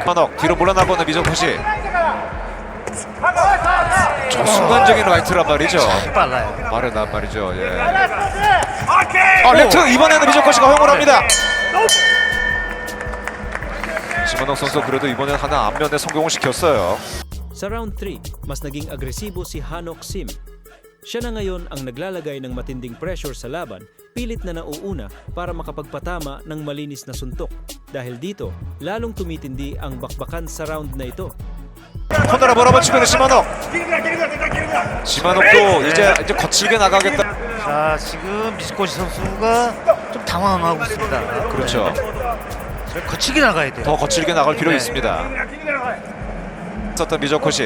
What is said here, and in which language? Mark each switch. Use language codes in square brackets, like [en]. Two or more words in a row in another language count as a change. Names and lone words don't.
[ko] 시마녹 뒤로 물러나고 있는 미조코시. 저 순간적인 라이트란 말이죠. 빨라요. 빠르단 말이죠. 예. 레프트 이번에는 미조코시가 허용을 합니다. 시마녹 선수 그래도 이번엔 하나 앞면에 성공을 시켰어요. [tl] Sa round 3, mas naging agresibo si Hanok Sim. Siya na ngayon ang naglalagay ng matinding pressure sa laban, pilit na nauuna para makapagpatama ng malinis na suntok. Dahil dito, lalong tumitindi ang bakbakan sa round na ito. [ko] 코너를 몰아붙이고 있는 시마녹. 시마녹도 이제 거칠게 나가겠다. 자, 지금 미즈코시 선수가 좀 당황하고 있습니다. 그렇죠. 네. 거칠게 나가야 돼요. 더 거칠게 나갈 필요 네. 있습니다. 썼던 미조코시.